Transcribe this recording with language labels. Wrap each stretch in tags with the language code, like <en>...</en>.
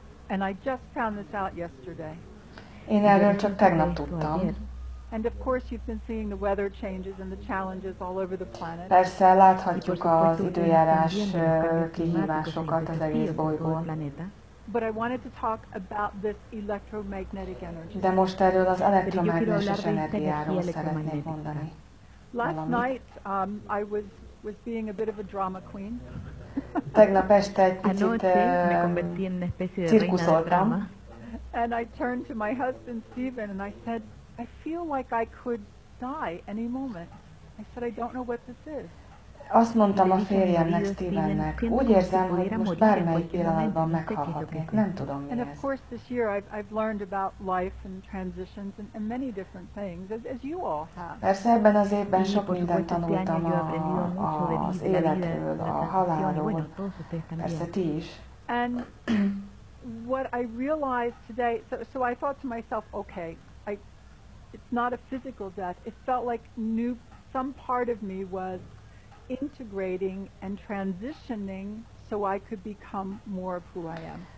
<en>And I just found this out yesterday.</en> <hu>Én erről csak tegnap tudtam.</hu> <en>And of course you've been seeing the weather changes and the challenges all over the planet.</en> <hu>Persze láthatjuk az időjárás kihívásokat az egész bolygón.</hu> <en>But I wanted to talk about this electromagnetic energy.</en> <hu>De most erről az elektromágneses energiáról szeretnék mondani.</hu> <en>Last night I was being a bit of a drama queen.</en> <hu>Tegnap este egy picit cirkuszoltam.</hu> <en>And I turned to my husband Stephen and I said, I feel like I could die any moment. I said, I don't know what this is.</en> <hu>Azt mondtam a férjemnek, Stevennek, úgy érzem, hogy most bármelyik pillanatban meghalhatnék, nem tudom mi</hu> <en>And</en> <hu>ez.</hu> <en>of course this year I've learned about life and transitions and many different things, as you all have.</en> <hu>Persze ebben az évben sok mindent tanultam az életről, a halálról, persze ti is.</hu> <en>And what I realized today, so I thought to myself, okay, it's not a physical death. It felt like some part of me was integrating and transitioning so I could become more of who I am.</en>